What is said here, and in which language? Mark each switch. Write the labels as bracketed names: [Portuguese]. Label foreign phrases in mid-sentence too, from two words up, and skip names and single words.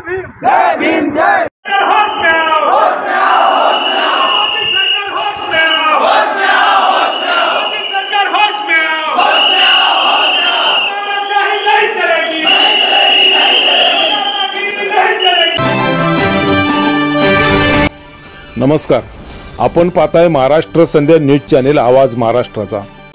[Hindi] भीम जय भीम जय होश में आओ होश में आओ होश में आओ मोदी सरकार होश में आओ होश में आओ होश में आओ मोदी सरकार होश में आओ होश में आओ होश में आओ तानाशाही नहीं चलेगी नहीं चलेगी नहीं चलेगी। [Marathi] नमस्कार, आपण पाहताय महाराष्ट्र संध्या न्यूज चॅनेल आवाज महाराष्ट्राचा।